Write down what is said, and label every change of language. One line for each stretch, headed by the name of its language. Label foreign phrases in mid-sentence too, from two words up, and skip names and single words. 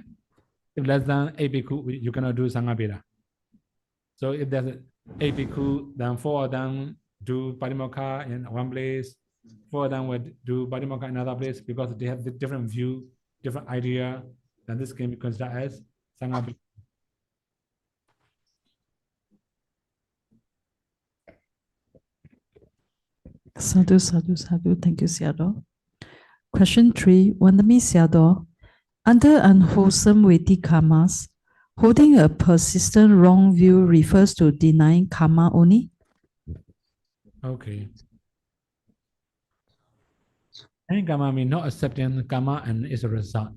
English: If less than 8 bhikkhu, you cannot do
Pali: Sangha Veda.
English: So if there's 8 bhikkhu, then 4 of them do Patimokkha in one place, 4 of them would do Patimokkha in another place because they have the different view, different idea, then this can be considered as
Pali: Sangha Veda. Sadhu, sadhu, sadhu.
English: Thank you, Sayadaw. Question 3.
Pali: Wandami Sayadaw,
English: under unwholesome Vedic karmas, holding a persistent wrong view refers to denying karma only? Okay. Any karma means not accepting karma and its a result.